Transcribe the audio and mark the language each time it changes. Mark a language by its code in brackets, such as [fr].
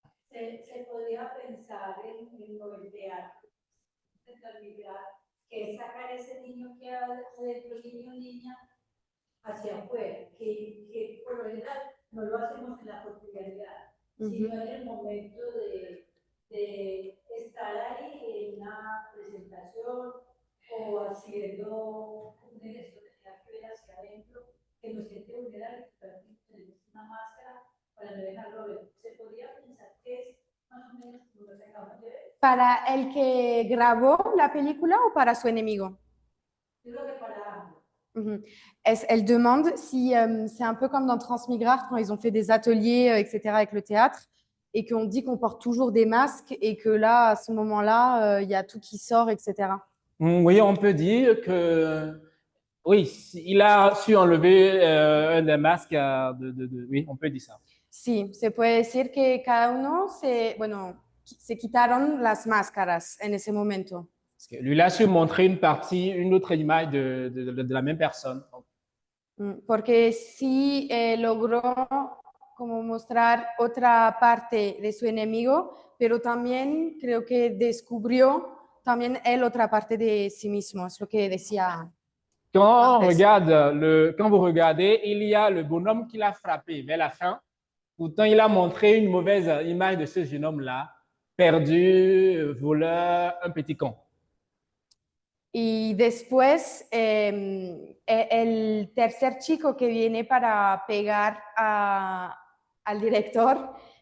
[es] Se podría pensar en lo del teatro, que es sacar ese niño que ha dentro, niño o niña, hacia afuera, que por lo general no lo hacemos en la cotidianidad, sino en el momento de estar ahí en una presentación o haciendo un ejercicio que tenga que ver hacia adentro, que nos siente vulnerable, que tenemos una máscara para no dejarlo ver. Se podría pensar que es más o menos como lo que acabamos de ver. ¿Para el que grabó la película o para su enemigo? Yo creo que para ambos. [fr] Elle demande si c'est un peu comme dans Transmigrare quand ils ont fait des ateliers, etc. avec le théâtre et qu'on dit qu'on porte toujours des masques et que là, à ce moment-là, il y a tout qui sort, etc. Oui, on peut dire que oui, il a su enlever un des masques. Oui, on peut dire ça. [es] Sí, se puede decir que cada uno se quitaron las máscaras en ese momento. [fr] Parce que lui, il a su montrer une autre image de la même personne. [es] Porque sí logró como mostrar otra parte de su enemigo, pero también creo que descubrió también él otra parte de sí mismo, es lo que decía. [fr] Quand vous regardez, il y a le bonhomme qui l'a frappé vers la fin. Pourtant, il a montré une mauvaise image de ce jeune homme-là, perdu, voleur, un petit con. [es] Y después, el tercer chico que viene para pegar al director,